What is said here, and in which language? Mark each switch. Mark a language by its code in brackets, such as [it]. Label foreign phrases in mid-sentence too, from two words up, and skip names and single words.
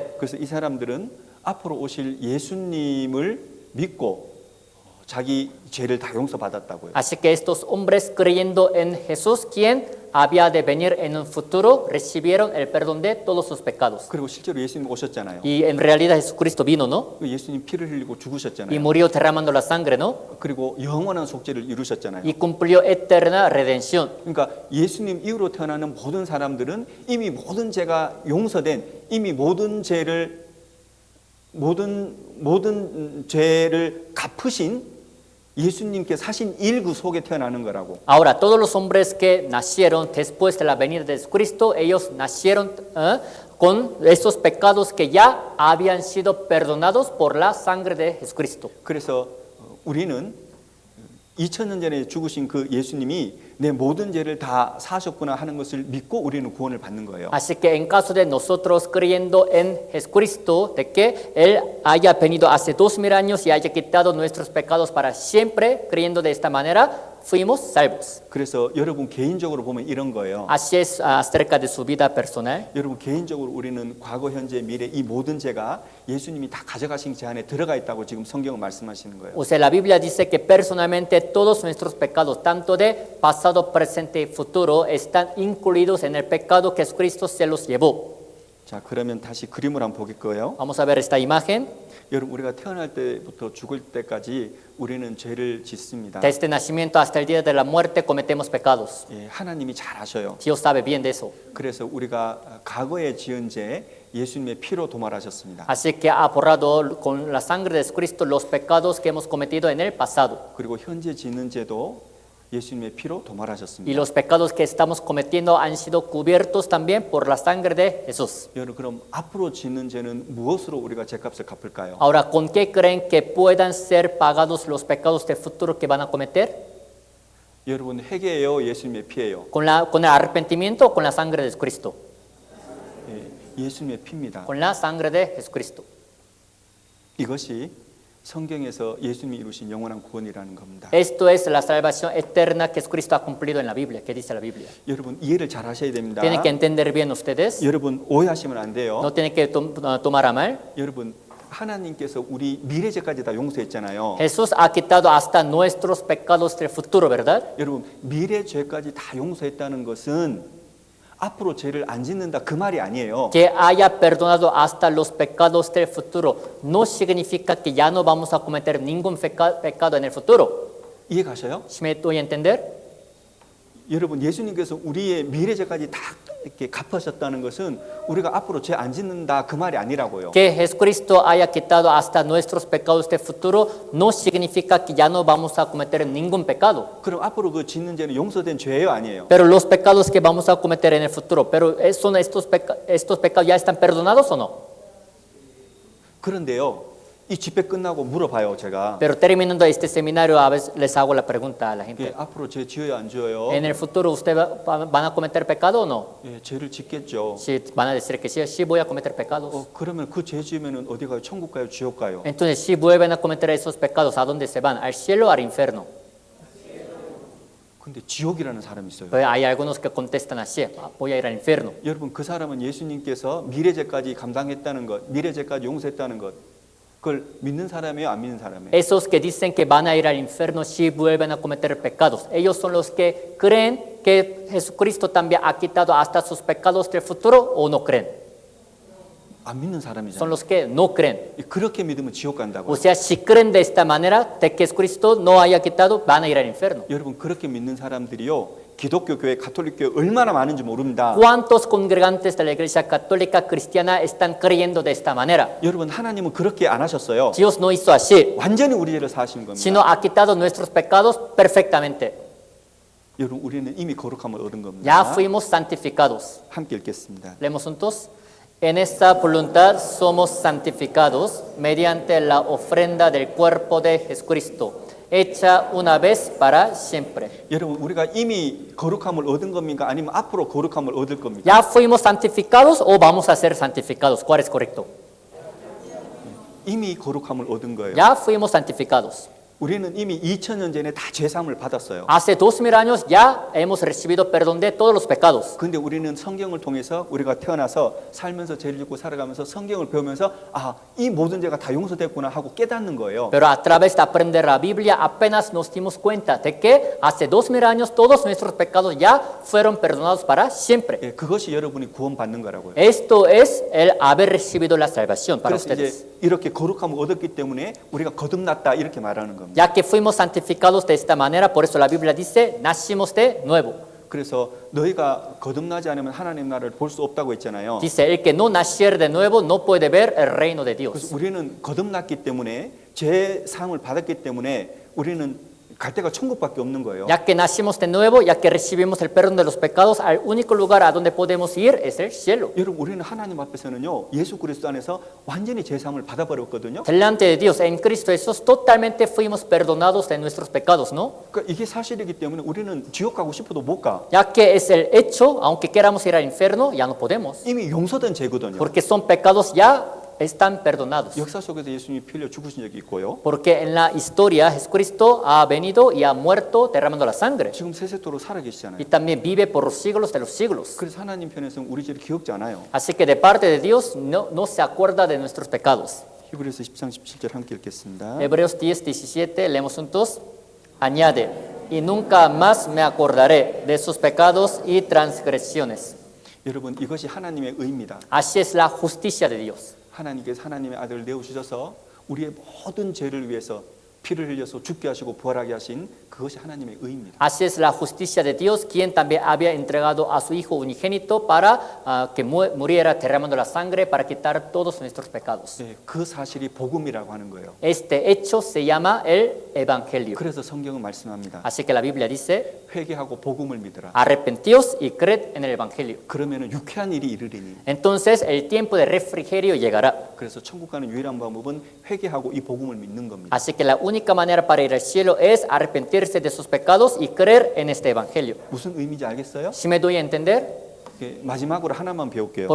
[ko] 그래서 이 사람들은 앞으로 오실 예수님을 믿고 자기 죄를 다 용서받았다고요. [es] Así que estos hombres creyendo en Jesús, quien había de venir en un futuro, recibieron el perdón de todos sus pecados. [ko] 그리고 실제로 예수님 오셨잖아요. [es] Y en realidad Jesucristo vino, ¿no? [ko] 예수님 피를 흘리고 [es] Y [ko] 죽으셨잖아요. [es] murió derramando la sangre, ¿no? [ko] 그리고 영원한 속죄를 이루셨잖아요. [es] Y cumplió eterna redención. [ko] 그러니까 예수님 이후로 태어나는 모든 사람들은 이미 모든 죄가 용서된, 이미 모든 죄를 갚으신 예수님께 사신 일구 속에 태어나는 거라고. [es] Ahora, todos los hombres que nacieron después de la venida de Jesucristo, ellos nacieron con esos pecados que ya habían sido perdonados por la sangre de Jesucristo. [ko] 그래서 우리는 2000년 전에 죽으신 그 예수님이 내 모든 죄를 다 사셨구나 하는 것을 믿고 우리는 구원을 받는 거예요. [es] Así que en caso de nosotros creyendo en Jesucristo, de que Él haya venido hace 2000 años y haya quitado nuestros pecados para siempre, creyendo de esta manera, fuimos salvos. [ko] 그래서 여러분 개인적으로 보면 이런 거예요. [es] Así es acerca de su vida personal. [ko] 여러분 개인적으로 우리는 과거, 현재, 미래 이 모든 죄가 예수님이 다 가져가신 제 안에 들어가 있다고 지금 성경은 말씀하시는 거예요. [es] O sea, la Biblia dice que personalmente todos nuestros pecados, tanto de pasado, presente y futuro, están incluidos en el pecado que Jesucristo se los llevó. [ko] 자, 그러면 다시 그림을 한번 보실 거예요. [es] Vamos a ver esta imagen. [ko] 여러분 우리가 태어날 때부터 죽을 때까지 우리는 죄를 짓습니다. [es] Desde el nacimiento hasta el día de la muerte cometemos pecados. [ko] 예, 하나님이 잘 아셔요. [es] Dios sabe bien de eso. [ko] 그래서 우리가 과거에 지은 죄 예수님의 피로 도말하셨습니다. [es] Así que ha borrado con la sangre de Jesucristo los pecados que hemos cometido en el pasado. [ko] 그리고 현재 짓는 죄도 예수님의 피로 [es] Y [ko] 도말하셨습니다. [es] los pecados que estamos cometiendo han sido cubiertos también por la sangre de Jesús. [ko] 여러분 그럼 앞으로 짓는 죄는 무엇으로 우리가 죄값을 갚을까요? [es] Ahora, ¿con qué creen que puedan ser pagados los pecados del futuro que van a cometer? [ko] 여러분 회개예요, 예수님의 피예요. [es] ¿Con el arrepentimiento o con la sangre de Jesucristo? [ko] 예, 예수님의 피입니다. [es] Con la sangre de Jesucristo. [ko] 이것이 성경에서 예수님이 이루신 영원한 구원이라는 겁니다. [es] Esto es la salvación eterna que Jesucristo ha cumplido en la Biblia. ¿Qué dice la Biblia? [ko] 여러분 이해를 잘 하셔야 됩니다. [es] Tienen que entender bien ustedes. [ko] 여러분 오해하시면 안 돼요. [es] No tienen que tomar a mal. [ko] 여러분 하나님께서 우리 미래죄까지 다 용서했잖아요. [es] Jesús ha quitado hasta nuestros pecados del futuro, ¿verdad? [ko] 여러분 미래죄까지 다 용서했다는 것은 앞으로 죄를 안 짓는다 그 말이 아니에요. [es] Que haya perdonado hasta los pecados del futuro no significa que ya no vamos a cometer ningún pecado en el futuro. [ko] 이해 가셔요? [es] ¿Sí me doy a entender? [ko] 여러분 예수님께서 우리의 미래죄까지 다 이렇게 갚으셨다는 것은 우리가 앞으로 죄 안 짓는다 그 말이 아니라고요. [es] Que Jesucristo haya quitado hasta nuestros pecados del futuro no significa que ya no vamos a cometer ningún pecado. [ko] 그럼 앞으로 그 짓는 죄는 용서된 죄예요, 아니에요? [es] Pero los pecados que vamos a cometer en el futuro, pero son estos pecados ya están perdonados o no? [ko] 그런데요, 이 집회 끝나고 물어봐요, 제가. [es] Pero terminando este seminario, a veces les hago la pregunta a la [ko] 예, [es] gente. [ko] 앞으로 죄 지어요, 안 지어요? [es] ¿En el futuro ustedes van a cometer pecado o no? [ko] 예, 죄를 짓겠죠. [es] Sí, van a decir que sí, sí voy a cometer pecados. [ko] 그러면 그 죄 지으면 어디 가요? 천국 가요, 지옥 가요? [es] Entonces, si vuelven a cometer esos pecados, ¿a dónde se van? ¿Al cielo o al infierno? [ko] 근데 지옥이라는 사람이 있어요. [es] Pues hay algunos que contestan así, voy a ir al infierno. [ko] 여러분 그 사람은 예수님께서 미래죄까지 감당했다는 것, 미래죄까지 용서했다는 것, 그걸 믿는 사람이에요, 안 믿는 사람이에요? [es] Esos que dicen que van a ir al infierno si vuelven a cometer pecados, ellos son los que creen que Jesucristo también ha quitado hasta sus pecados del futuro o no creen. [ko] 안 믿는 [es] Son [ko] 사람이잖아요. [es] los que no creen. [ko] 그렇게 믿으면 지옥 간다고요. [es] O sea, si creen de esta manera, de que Jesucristo no haya quitado, van a ir al infierno. [ko] 여러분 그렇게 믿는 사람들이요 기독교 교회, 가톨릭 교회 얼마나 많은지 모릅니다. [es] ¿Cuántos congregantes de la Iglesia Católica Cristiana están creyendo de esta manera? [ko] 여러분 하나님은 그렇게 안 하셨어요. [es] Dios no hizo así, [ko] 완전히 우리 죄를 사하신 겁니다. [es] sino ha quitado nuestros pecados perfectamente. [ko] 여러분 우리는 이미 거룩함을 얻은 겁니다. [es] Ya fuimos santificados. [ko] 함께 읽겠습니다. [es] Leemos juntos. En esta voluntad somos santificados mediante la ofrenda del cuerpo de Jesucristo, hecha una vez para siempre. [ko] 여러분 우리가 이미 거룩함을 얻은 겁니까? 아니면 앞으로 거룩함을 얻을 겁니까? [es] ¿Ya fuimos santificados o vamos a ser santificados? ¿Cuál es correcto? [ko] 이미 거룩함을 얻은 거예요. [es] Ya fuimos santificados. [ko] 우리는 이미 2000년 전에 다 죄사함을 받았어요. [es] Hace 2000 años ya hemos recibido perdón de todos los pecados. [ko] 근데 우리는 성경을 통해서 우리가 태어나서 살면서 죄를 짓고 살아가면서 성경을 배우면서 아, 이 모든 죄가 다 용서됐구나 하고 깨닫는 거예요. [es] Pero a través de aprender la Biblia apenas nos dimos cuenta de que hace 2000 años todos nuestros pecados ya fueron perdonados para siempre. [ko] 예, 그것이 여러분이 구원받는 거라고요. [es] Esto es el haber recibido la salvación para [ko] 그래서 [es] ustedes. [ko] 이제 이렇게 거룩함을 얻었기 때문에 우리가 거듭났다 이렇게 말하는 겁니다. [es] Ya que fuimos santificados de esta manera, por eso la Biblia dice, nacimos de nuevo. [ko] 그래서 너희가 거듭나지 않으면 하나님 나라를 볼 수 없다고 했잖아요. [es] Dice, el que no naciere de nuevo no puede ver el reino de Dios. [ko] 그래서 우리는 거듭났기 때문에 죄 사함을 받았기 때문에 우리는 갈 데가 천국밖에 없는 거예요. [es] Ya que nacimos de nuevo, ya que recibimos el perdón de los pecados, al único lugar a donde podemos ir es el cielo. [ko] 여러분 우리는 하나님 앞에서는요 예수 그리스도 안에서 완전히 죄 사함을 받아버렸거든요. [es] Delante de Dios, en Cristo Jesús, totalmente fuimos perdonados de nuestros pecados, ¿no? [ko] 그러니까 이게 사실이기 때문에 우리는 지옥 가고 싶어도 못 가. [es] Ya que es el hecho, aunque queramos ir al infierno, ya no podemos. [ko] 이미 용서된 죄거든요. [es] Porque son pecados ya están perdonados. [ko] 역사 속에서 예수님이 피 흘려 죽으신 적이 있고요. [es] Porque en la historia Jesucristo ha venido y ha muerto derramando la sangre. [ko] 지금 세세토록 살아계시잖아요. [es] Y también vive por los siglos de los siglos. [ko] 그래서 하나님 편에서는 우리 죄를 기억지 않아요. [es] Así que de parte de Dios no se acuerda de nuestros pecados. [ko] 히브리서 10장 17절 함께 읽겠습니다. [es] Hebreos 10, 17, leemos juntos. Añade, y nunca más me acordaré de sus pecados y transgresiones. [ko] 여러분 이것이 하나님의 의입니다. [es] Así es la justicia de Dios. [ko] 하나님께서 하나님의 아들을 내어주셔서 우리의 모든 죄를 위해서 피를 흘려서 죽게 하시고 부활하게 하신 그것이 하나님의 의입니다. [es] Así es la justicia de Dios, quien también había entregado a su Hijo unigénito para que muriera derramando la sangre para quitar todos nuestros pecados. [ko] 네, 그 사실이 복음이라고 하는 거예요. [es] Este hecho se llama el Evangelio. [ko] 그래서 성경은 말씀합니다. [es] Así que la Biblia dice, [ko] 회개하고 복음을 믿으라. [es] arrepentíos y creed en el Evangelio. [ko] 그러면은 유쾌한 일이 이르리니. [es] Entonces el tiempo de refrigerio llegará. [ko] 그래서 천국 가는 유일한 방법은 회개하고 이 복음을 믿는 겁니다. [es] Así que la única manera para ir al cielo es arrepentirse de sus pecados y creer en este Evangelio. [ko] 무슨 의미인지 알겠어요? [es] Si me doy a entender, [ko] 마지막으로 하나만 배울게요.